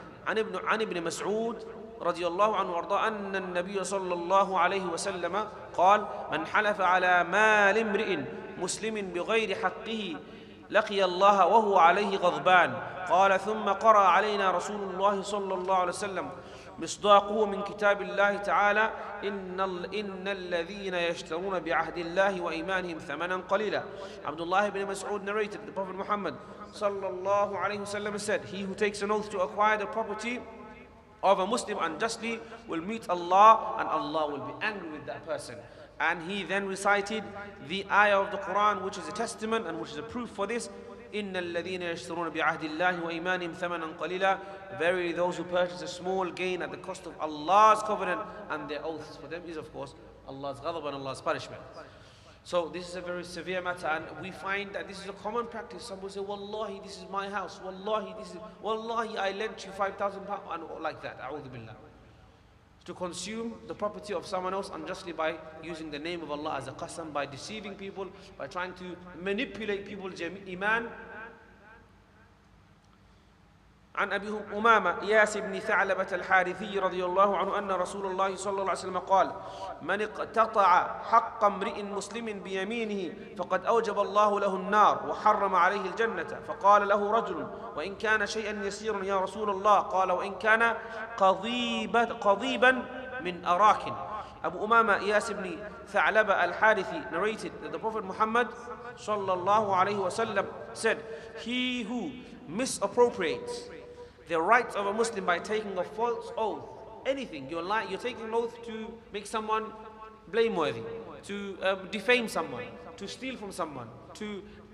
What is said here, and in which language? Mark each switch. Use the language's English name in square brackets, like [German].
[Arabic] عن ابن مسعود رضي الله عنه وارضاه أن النبي صلى الله عليه وسلم قال من حلف على مال امرئ مسلم بغير حقه لقي الله وهو عليه غضبان. قال ثم قرأ علينا رسول الله صلى الله عليه وسلم مصداقه من كتاب الله تعالى إن الذين يشترون بعهد الله وإيمانهم ثمنا قليلا. [English] Abdullah ibn Mas'ud narrated, the Prophet Muhammad sallallahu alayhi wasallam said, he who takes an oath to acquire the property of a Muslim unjustly will meet Allah, and Allah will be angry with that person. And he then recited the ayah of the Quran, which is a testament and which is a proof for this. [Arabic] إِنَّ الَّذِينَ يَشْتَرُونَ بِعَهْدِ اللَّهِ وَإِيمَانِهِمْ ثَمَنًا قَلِيلًا. [English] Verily those who purchase a small gain at the cost of Allah's covenant and their oaths for them is of course Allah's ghadab and Allah's punishment. So this is a very severe matter, and we find that this is a common practice. Some will say, Wallahi, this is my house. Wallahi, I lent you £5,000, and like that. A'udhu billah. To consume the property of someone else unjustly by using the name of Allah as a qasam, by deceiving people, by trying to manipulate people's iman. [Arabic] عن أبي أمامة إياس بن ثعلبة الحارثي رضي الله عنه أن رسول الله صلى الله عليه وسلم قال: من اقتطع حق امرئ مسلم بيمينه فقد أوجب الله له النار وحرم عليه الجنة. فقال له رجل: وإن كان شيئا يسيرا يا رسول الله؟ قال: وإن كان قضيبا من أراك. [English] Abu Umama Iyas ibn Tha'laba al-Harithi narrated that the Prophet Muhammad sallallahu alayhi wasallam said, he who misappropriates the rights of a Muslim by taking a false oath, anything, you're taking an oath to make someone blameworthy, to defame someone, to steal from someone, to